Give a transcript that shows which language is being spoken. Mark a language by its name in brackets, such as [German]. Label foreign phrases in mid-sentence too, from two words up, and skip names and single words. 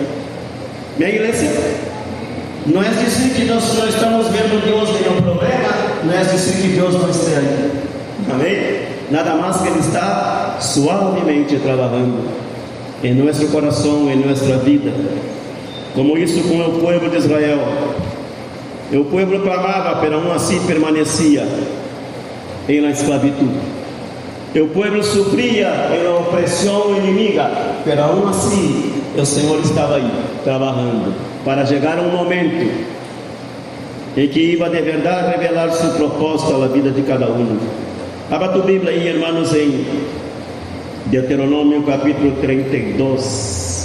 [Portuguese] Minha igreja, não é dizer que nós não estamos vendo Deus em um problema, não é dizer que Deus não esteja aí. Amém? Nada mais que Ele está suavemente trabalhando em nosso coração, em nossa vida, como isso com o povo de Israel. O povo clamava, [Spanish] pero aún [Portuguese] assim permanecia em [Spanish] la esclavitud. [Portuguese] O povo sofria em la opressão inimiga, [Spanish] pero aún [Portuguese] assim o Senhor estava aí trabalhando para chegar um momento em que ia de verdade revelar seu propósito à vida de cada um. Abra tua Bíblia aí, irmãos, em Deuteronômio capítulo 32.